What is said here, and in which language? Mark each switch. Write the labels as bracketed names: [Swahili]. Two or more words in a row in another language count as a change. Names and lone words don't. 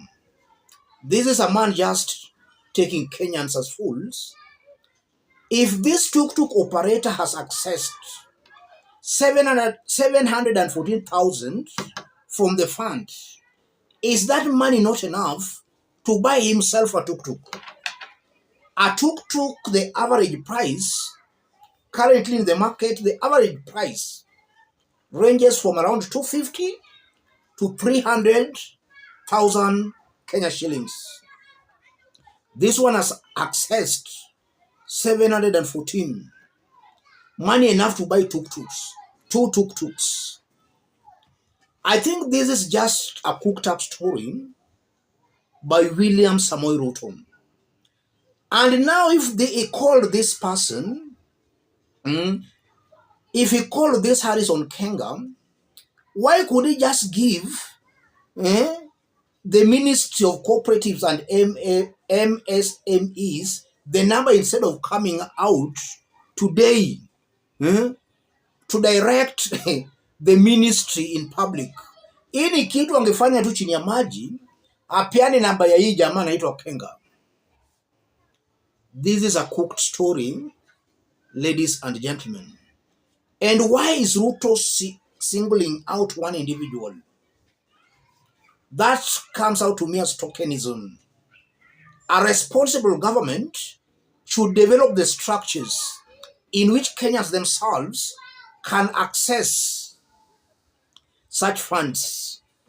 [English] This is a man just taking Kenyans as fools. If this tuk-tuk operator has accessed 714,000 from the fund, is that money not enough to buy himself a tuk-tuk? A tuk-tuk, the average price, currently in the market, the average price ranges from around 250 to 300,000 Kenya shillings. This one has accessed 714. Money enough to buy tuk-tuks, two tuk-tuks. I think this is just a cooked up story by William Samoei Ruto. And now if he called this person, if he called this Harrison Kenga, why could he just give the Ministry of Cooperatives and MSMEs the number instead of coming out today to direct the ministry in public? [Swahili] Hii ni kitu angefanya tu chini ya maji, apiane namba ya hii jamaa anaitwa Kenga. [English] This is a cooked story, ladies and gentlemen. And why is Ruto singling out one individual? That comes out to me as tokenism. A responsible government should develop the structures in which Kenyans themselves can access such funds.